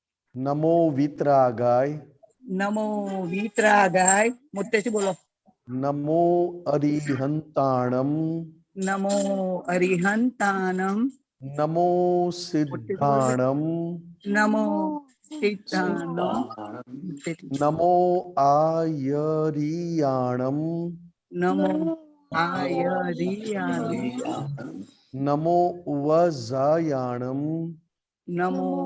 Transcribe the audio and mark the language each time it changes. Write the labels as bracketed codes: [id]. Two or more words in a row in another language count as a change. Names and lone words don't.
[sa] नमो वीतरागाय। नमो वीतरागाय। [hi] मुत्ते से बोलो। [pra] नमो अरिहंताणम। नमो अरिहंतानम। नमो [hi] मुत्ते से बोलो। [pra] सिद्धाणम। नमो सिद्धानम। नमो आयरियाणम। नमो आयरियाणम। नमो वजायाणम। नमो